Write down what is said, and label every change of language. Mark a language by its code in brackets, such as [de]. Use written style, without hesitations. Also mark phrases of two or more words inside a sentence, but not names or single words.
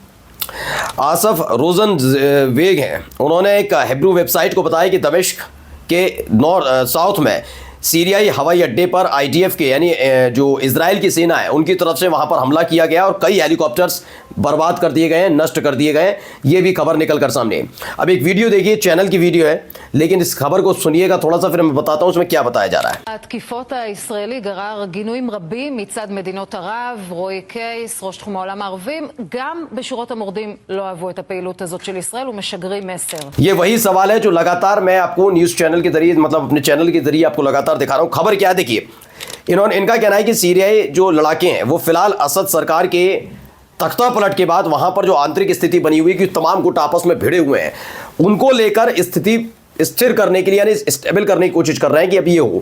[hi] आसफ रोजन वेग हैं, उन्होंने एक हिब्रू वेबसाइट को बताया कि दमिश्क के साउथ में सीरियाई हवाई अड्डे पर आईडीएफ के यानी जो इजराइल की सेना है उनकी तरफ से वहां पर हमला किया गया और कई हेलीकॉप्टर्स बर्बाद कर दिए गए हैं, नष्ट कर दिए गए हैं। ये भी खबर निकल कर सामने। अब एक वीडियो देखिए, चैनल की वीडियो है, लेकिन इस खबर को सुनिएगा थोड़ा सा, फिर मैं बताता हूं उसमें क्या बताया जा रहा है। [he] התקיפות הישראלי גרר גינויים רבים מצד מדינות ערב. רועי קייס, ראש תחום העולם הערבים, גם בשורות המורדים לא אהבו את הפעילות הזאת של ישראל ומשגרים מסר. [hi] ये वही सवाल है जो लगातार मैं आपको [en] news channel [hi] के जरिए मतलब अपने चैनल के जरिए आपको लगातार दिखा रहा हूं। खबर क्या है देखिए, इनका कहना है कि सीरियाई जो लड़ाके हैं वो फिलहाल असद सरकार के तख्ता पलट के बाद वहां पर जो आंतरिक स्थिति बनी हुई कि तमाम गुट आपस में भिड़े हुए हैं, उनको लेकर स्थिति स्थिर करने के लिए यानी स्टेबल करने की कोशिश कर रहे हैं कि अब ये हो।